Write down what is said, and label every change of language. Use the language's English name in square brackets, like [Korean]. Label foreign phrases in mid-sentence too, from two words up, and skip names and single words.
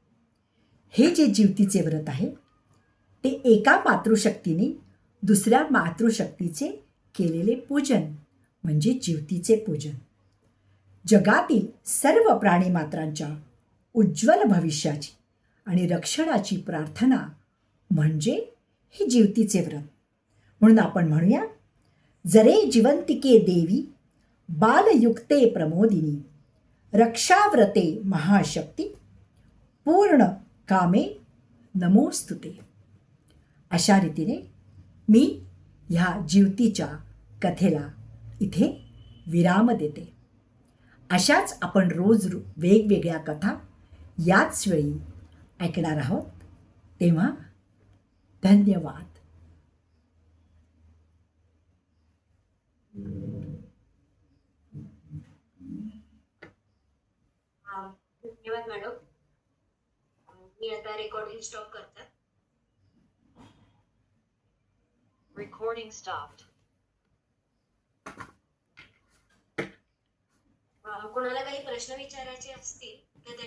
[Marathi] हे जे जीवतीचे व्रत आहे ते एका मातृशक्तीने दुसऱ्या मातृशक्तीचे केलेले पूजन म्हणजे जीवतीचे पूजन. जगातील सर्व प्राणीमात्रांच्या उज्ज्वल भविष्याची आणि रक्षणाची प्रार्थना म्हणजे हे जीवतीचे व्रत. म्हणून आपण म्हणूया, [Sanskrit] जरे जिवंतिके देवी बालयुक्ते प्रमोदिनी रक्षाव्रते महाशक्ती पूर्ण कामे नमोस्तुते. [Marathi] अशा रीतीने मी ह्या जीवतीच्या कथेला इथे विराम देते. अशाच आपण रोज वेगवेगळ्या कथा याच वेळी ऐकणार आहोत. तेव्हा धन्यवाद. धन्यवाद मॅडम. मी आता [English] recording stop [Marathi] करते. [English] Recording stopped. [Marathi] कोणाला काही प्रश्न विचारायचे असतील तर